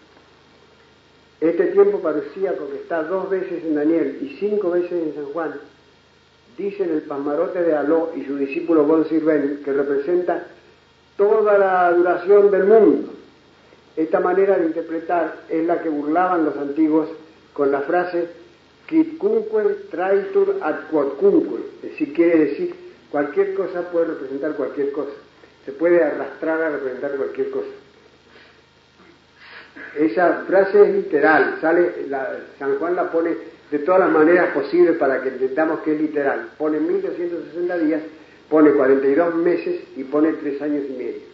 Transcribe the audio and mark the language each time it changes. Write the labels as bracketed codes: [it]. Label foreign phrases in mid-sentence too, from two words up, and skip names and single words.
[es] Este tiempo parusíaco, que está 2 veces en Daniel y 5 veces en San Juan, dicen el pasmarote de Aló y su discípulo von Sirven, que representa toda la duración del mundo. Esta manera de interpretar es la que burlaban los antiguos con la frase [la] quidcunque traitur ad quodcunque, [es] es decir, quiere decir cualquier cosa puede representar cualquier cosa, se puede arrastrar a representar cualquier cosa. Esa frase es literal, San Juan la pone de todas las maneras posibles para que entendamos que es literal. Pone 1260 días, pone 42 meses y pone 3 años y medio.